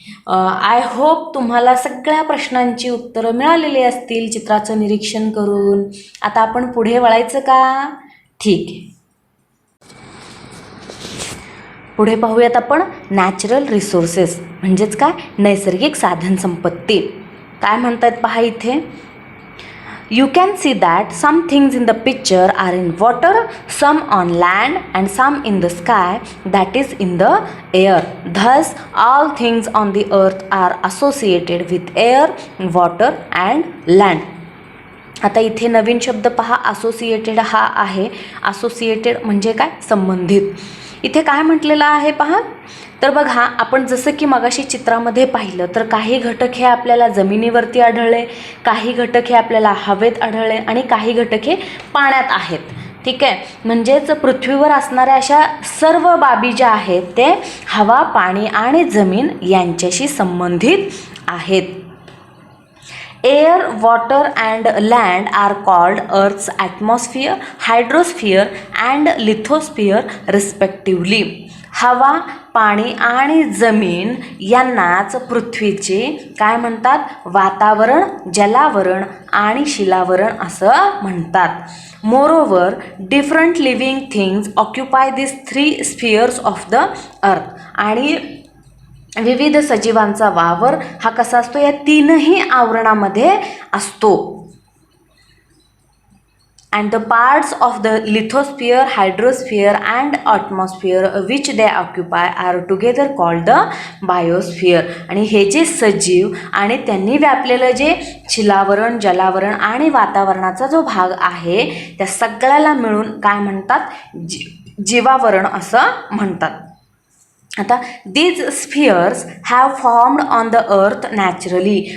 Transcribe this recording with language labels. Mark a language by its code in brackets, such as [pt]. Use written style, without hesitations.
[en] I hope [mr] तुम्हाला सगळ्या प्रश्नांची उत्तरं मिळालेली असतील चित्राचं निरीक्षण करून. आता आपण पुढे वळायचं का? ठीक आहे. पुढे पाहूयात आपण नॅचरल रिसोर्सेस म्हणजेच काय, नैसर्गिक साधनसंपत्ती. काय म्हणतात पहा इथे, [en] You can see that some things in the picture are in water, some on land and some in the sky, that is in the air. Thus, all things on the earth are associated with air, water and land. [mr] आता इथे नवीन शब्द पहा, associated हा आहे. Associated म्हणजे काय, संबंधित. इथे काय म्हटलेलं आहे पहा, तर बघा आपण जसं की मगाशी चित्रामध्ये पाहिलं तर काही घटक हे आपल्याला जमिनीवरती आढळले, काही घटक हे आपल्याला हवेत आढळले आणि काही घटक हे पाण्यात आहेत. ठीक आहे, म्हणजेच पृथ्वीवर असणाऱ्या अशा सर्व बाबी ज्या आहेत ते हवा, पाणी आणि जमीन यांच्याशी संबंधित आहेत. [en] Air, water and land are called Earth's atmosphere, hydrosphere and lithosphere respectively. [mr] हवा, पाणी आणि जमीन यांनाच पृथ्वीचे काय म्हणतात, वातावरण, जलावरण आणि शिलावरण असं म्हणतात. [en] Moreover, different living things occupy these three spheres of the earth. [mr] आणि विविध सजीवांचा वावर हा कसा असतो, या तीनही आवरणामध्ये असतो. [en] And the parts of the lithosphere, hydrosphere and atmosphere which they occupy are together called the biosphere. [mr] आणि हे जे सजीव आणि त्यांनी व्यापलेलं जे शिलावरण, जलावरण आणि वातावरणाचा जो भाग आहे त्या सगळ्याला मिळून काय म्हणतात, जीवावरण असं म्हणतात. [en] आता these spheres have formed on the earth naturally.